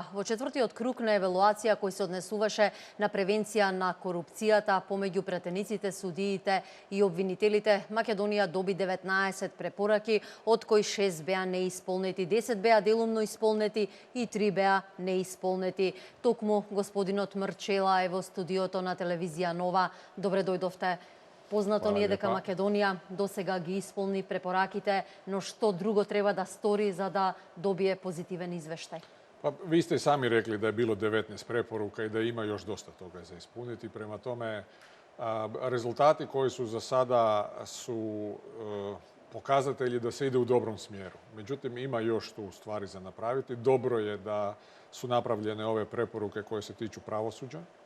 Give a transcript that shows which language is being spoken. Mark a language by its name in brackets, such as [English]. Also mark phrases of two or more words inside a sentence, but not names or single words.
[Macedonian] Во четвртиот круг на евалуација кој се однесуваше на превенција на корупцијата помеѓу претениците, судиите и обвинителите, Македонија доби 19 препораки, од кои 6 беа неисполнети, 10 беа делумно исполнети и 3 беа неисполнети. Токму господинот Мрчела е во студиото на телевизија Нова. Добре дојдовте. Познато ни е дека Македонија досега ги исполни препораките, но што друго треба да стори за да добие позитивен извештај? [Croatian] Vi ste sami rekli da je bilo 19 preporuka i da ima još dosta toga za ispuniti. Prema tome, rezultati koji su za sada su pokazatelji da se ide u dobrom smjeru. Međutim, ima još tu stvari za napraviti. Dobro je da su napravljene ove preporuke koje se tiču pravosuđa.